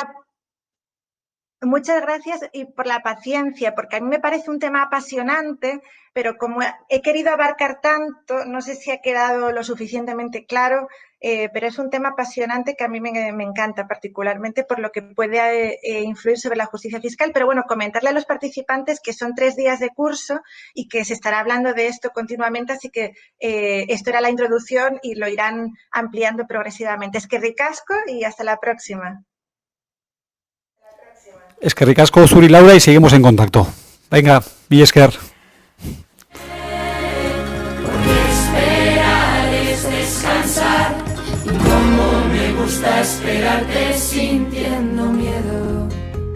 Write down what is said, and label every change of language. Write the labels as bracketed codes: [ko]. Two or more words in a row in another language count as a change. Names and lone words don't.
[es] Muchas gracias y por la paciencia, porque a mí me parece un tema apasionante, pero como he querido abarcar tanto, no sé si ha quedado lo suficientemente claro pero es un tema apasionante que a mí me encanta particularmente por lo que puede influir sobre la justicia fiscal. Pero bueno, comentarle a los participantes que son 3 días de curso y que se estará hablando de esto continuamente, así que esto era la introducción y lo irán ampliando progresivamente. [eu] Eskerrik asko [es] y hasta la próxima. [eu] Eskerrik asko zuri, [es] Laura, y seguimos en contacto. Venga, [eu] mila esker. [es] Esperar es descansar. Y como me gusta esperarte sintiendo miedo.